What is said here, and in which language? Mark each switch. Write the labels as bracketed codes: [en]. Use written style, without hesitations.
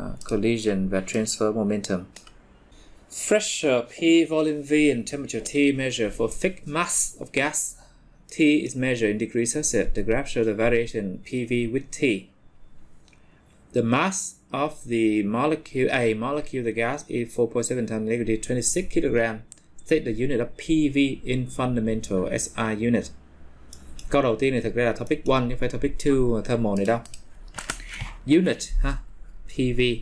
[en] Collision và transfer momentum. Pressure P, volume V, and temperature T measure for fixed mass of gas. T is measured in degrees Celsius. The graph shows the variation PV with T. The mass of the molecule of the gas is 4.7 times negative 26 kg. Take the unit of PV in fundamental SI unit. [vi] Câu đầu tiên này thực ra là topic 1 chứ phải topic 2 thermal này đâu. Unit ha, PV.